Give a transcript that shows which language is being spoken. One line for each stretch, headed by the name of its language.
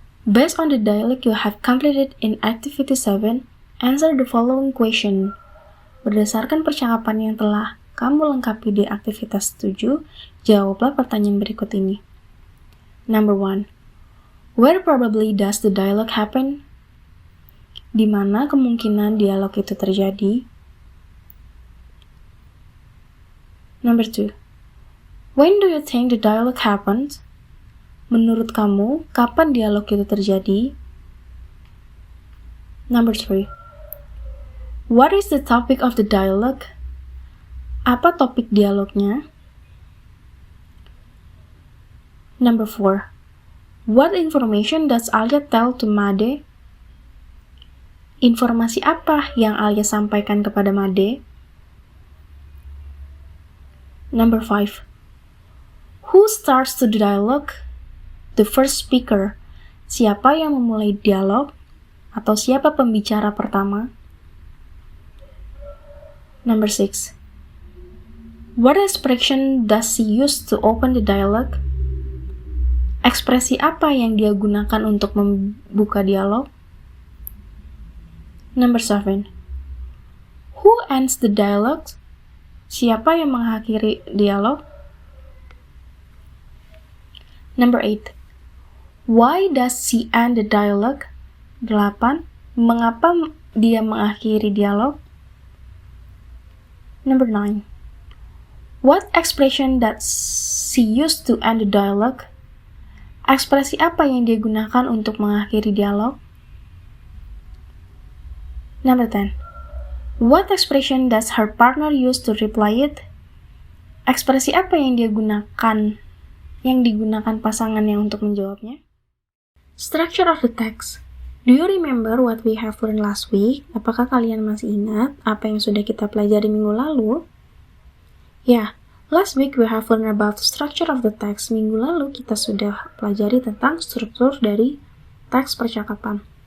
English: Based on the dialogue you have completed in Activity 7, answer the following question.
Indonesian: Berdasarkan percakapan yang telah kamu lengkapi di aktivitas 7, jawablah pertanyaan berikut ini.
English: Number 1. Where probably does the dialogue happen?
Indonesian: Di mana kemungkinan dialog itu terjadi?
English: Number 2. When do you think the dialogue happened?
Indonesian: Menurut kamu, kapan dialog itu terjadi?
English: Number 3. What is the topic of the dialogue?
Indonesian: Apa topik dialognya?
English: Number 4. What information does Alia tell to Made?
Indonesian: Informasi apa yang Alia sampaikan kepada Made?
English: Number 5. Who starts the dialogue? The first speaker.
Indonesian: Siapa yang memulai dialog? Atau siapa pembicara pertama?
English: Number 6. What expression does he use to open the dialogue?
Indonesian: Ekspresi apa yang dia gunakan untuk membuka dialog?
English: Number 7. Who ends the dialogue?
Indonesian: Siapa yang mengakhiri dialog?
English: Number 8. Why does he end the dialogue? 8.
Indonesian: Mengapa dia mengakhiri dialog?
English: Number 9. What expression does she use to end the dialogue?
Indonesian: Ekspresi apa yang dia gunakan untuk mengakhiri dialog?
English: Number 10. What expression does her partner use to reply it?
Indonesian: Ekspresi apa yang digunakan pasangannya untuk menjawabnya?
English: Structure of the text. Do you remember what we have learned last week?
Indonesian: Apakah kalian masih ingat apa yang sudah kita pelajari minggu lalu?
English: Ya, last week we have learned about the structure of the text.
Indonesian: Minggu lalu kita sudah pelajari tentang struktur dari teks percakapan.